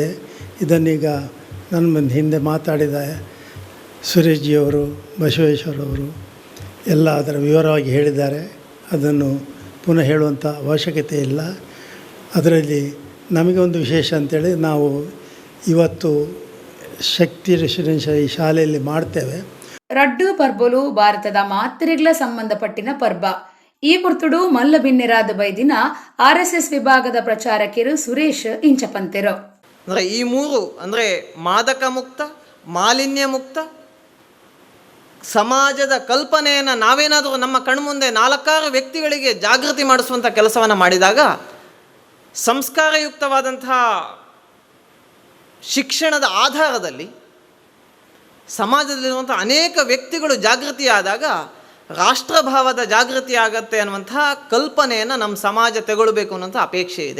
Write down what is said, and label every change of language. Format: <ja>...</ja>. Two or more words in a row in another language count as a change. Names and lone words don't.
<kn>ಇದನ್ನೀಗ ನನ್ನ ಹಿಂದೆ ಮಾತಾಡಿದ ಸುರೇಶ್ ಜಿಯವರು, ಬಸವೇಶ್ವರವರು ಎಲ್ಲ ಅದರ ವಿವರವಾಗಿ ಹೇಳಿದ್ದಾರೆ. ಅದನ್ನು ಪುನಃ ಹೇಳುವಂಥ ಅವಶ್ಯಕತೆ ಇಲ್ಲ. ಅದರಲ್ಲಿ ನಮಗೆ ಒಂದು ವಿಶೇಷ ಅಂತೇಳಿ ನಾವು ಇವತ್ತು ಶಕ್ತಿ ರೆಸಿಡೆನ್ಷಿಯಲ್ ಈ ಶಾಲೆಯಲ್ಲಿ ಮಾಡ್ತೇವೆ.</kn> <tcy>ರಡ್ಡು ಪರ್ಬಲು ಭಾರತದ ಮಾತ್ರೆಗಳ ಸಂಬಂಧಪಟ್ಟಿನ ಪರ್ಬ. ಈ ಪೊರ್ತುಡು ಮಲ್ಲ ಬಿನ್ನೆರಾದ ಬೈದಿನ RSS ವಿಭಾಗದ ಪ್ರಚಾರಕರು ಸುರೇಶ್ ಇಂಚಪಂತೆರು.</tcy> <kn>ಅಂದರೆ ಈ ಮೂರು ಅಂದರೆ ಮಾದಕ ಮುಕ್ತ, ಮಾಲಿನ್ಯ ಮುಕ್ತ ಸಮಾಜದ ಕಲ್ಪನೆಯನ್ನು ನಾವೇನಾದರೂ ನಮ್ಮ ಕಣ್ಮುಂದೆ 4-6 ವ್ಯಕ್ತಿಗಳಿಗೆ ಜಾಗೃತಿ ಮಾಡಿಸುವಂಥ ಕೆಲಸವನ್ನು ಮಾಡಿದಾಗ ಸಂಸ್ಕಾರಯುಕ್ತವಾದಂಥ ಶಿಕ್ಷಣದ ಆಧಾರದಲ್ಲಿ ಸಮಾಜದಲ್ಲಿರುವಂಥ ಅನೇಕ ವ್ಯಕ್ತಿಗಳು ಜಾಗೃತಿಯಾದಾಗ ರಾಷ್ಟ್ರಭಾವದ ಜಾಗೃತಿ ಆಗತ್ತೆ ಅನ್ನುವಂಥ ಕಲ್ಪನೆಯನ್ನು ನಮ್ಮ ಸಮಾಜ ತೆಗೊಳ್ಬೇಕು ಅನ್ನೋಂಥ ಅಪೇಕ್ಷೆ ಇದೆ.</kn>